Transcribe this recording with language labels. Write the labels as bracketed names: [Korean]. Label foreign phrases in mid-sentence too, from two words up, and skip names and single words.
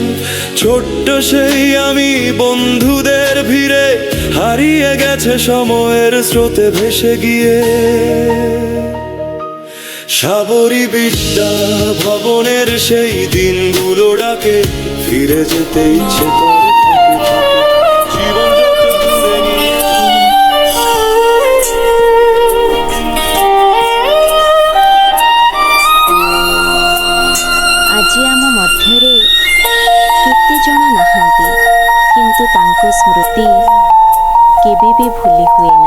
[Bangla] ছোট্ট সেই আমি বন্ধুদের ভিড়ে, হারিয়ে গেছে সময়ের স্রোতে ভেসে গিয়ে। সাবরি বিদ্যা ভবনের সেই দিনগুলো ডাকে, ফিরে যেতে ইচ্ছে করে জীবন যত দূরে নিয়ে। [Odia] ଆଜି ଆମ ମଧ୍ୟରେ କେତେ ଜଣ ନାହାନ୍ତି, କିନ୍ତୁ ତାଙ୍କ ସ୍ମୃତି କେବେ ବି ଭୁଲି ହୁଏ ନା।